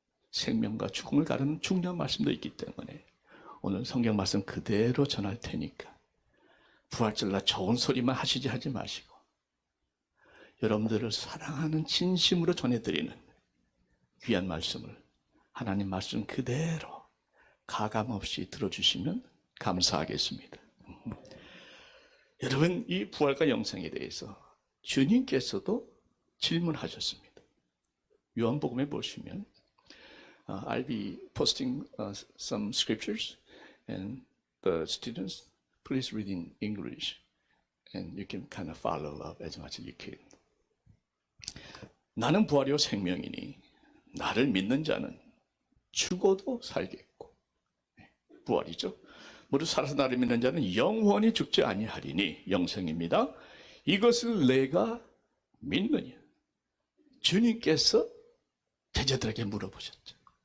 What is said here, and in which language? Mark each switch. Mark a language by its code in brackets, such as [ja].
[ko] 생명과 죽음을 가르는 중요한 말씀도 있기 때문에 오늘 성경 말씀 그대로 전할 테니까 부활절날 좋은 소리만 하지 마시고 여러분들을 사랑하는 진심으로 전해드리는 귀한 말씀을 하나님 말씀 그대로 가감없이 들어주시면 감사하겠습니다. 여러분, 이 부활과 영생에 대해서 주님께서도 질문하셨습니다. 요한복음에 보시면 [en] I'll be posting some scriptures, and the students, please read in English, and you can kind of follow up as much as you can. [ko] 나는 부활이요 생명이니 나를 믿는 자는 죽어도 살겠고, 부활이죠. 무릇 살아서 나를 믿는 자는 영원히 죽지 아니하리니, 영생입니다. 이것을 내가 믿느냐. 주님께서 제자들에게 물어보셨죠.